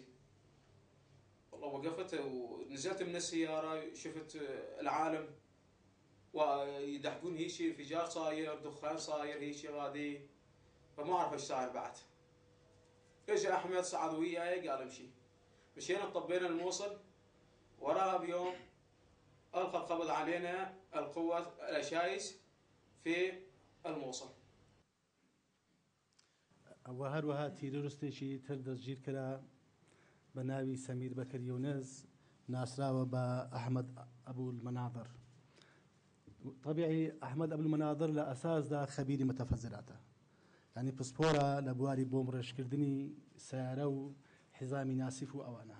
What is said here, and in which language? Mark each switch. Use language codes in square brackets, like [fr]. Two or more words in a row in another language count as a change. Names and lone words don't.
[ar] والله وقفت ونزلت من السيارة، شفت العالم ويدحقون هيشي، انفجار صاير، دخان صاير هيشي غادي، فما أعرف إيش صاير بعد. إجا أحمد صعد وياي قال امشي. مشينا طبينا الموصل. وراها بيوم ألقى القبض علينا القوة الأشايس في الموصل. [ckb] وهروها تیرۆرستێکی تر دەستگیر کرا بە ناوی سەمیر بەکر یونس، ناسراوە بە ئەحمەد ئەبوو المەناظر. طبیعی ئەحمەد ئەبوو المەناظر لە ئەساسدا خەبیری متەفەزراتە، یعنی پسپۆرە لە بواری بۆم ڕێژکردنی سیارە و حزامی ناسیف و ئەوانە.